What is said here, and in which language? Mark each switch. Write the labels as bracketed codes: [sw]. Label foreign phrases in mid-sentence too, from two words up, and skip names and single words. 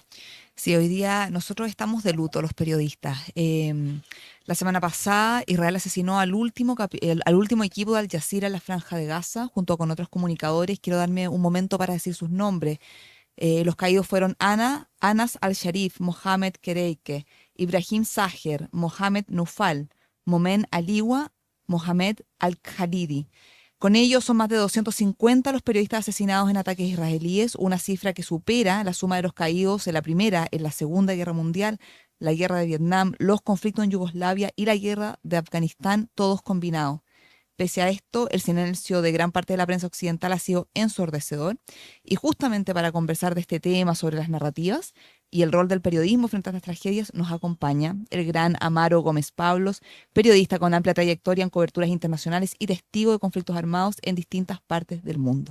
[es] Sí, hoy día nosotros estamos de luto, los periodistas. La semana pasada Israel asesinó al último equipo de Al Jazeera en la Franja de Gaza, junto con otros comunicadores. Quiero darme un momento para decir sus nombres. Los caídos fueron Anas al-Sharif, Mohamed Kereike, Ibrahim Saher, Mohamed Nufal, Momen Aliwa, Mohamed Al-Khalidi. Con ellos son más de 250 los periodistas asesinados en ataques israelíes, una cifra que supera la suma de los caídos en la Primera, en la Segunda Guerra Mundial, la Guerra de Vietnam, los conflictos en Yugoslavia y la Guerra de Afganistán, todos combinados. Pese a esto, el silencio de gran parte de la prensa occidental ha sido ensordecedor, y justamente para conversar de este tema sobre las narrativas y el rol del periodismo frente a estas tragedias nos acompaña el gran Amaro Gómez Pablos, periodista con amplia trayectoria en coberturas internacionales y testigo de conflictos armados en distintas partes del mundo.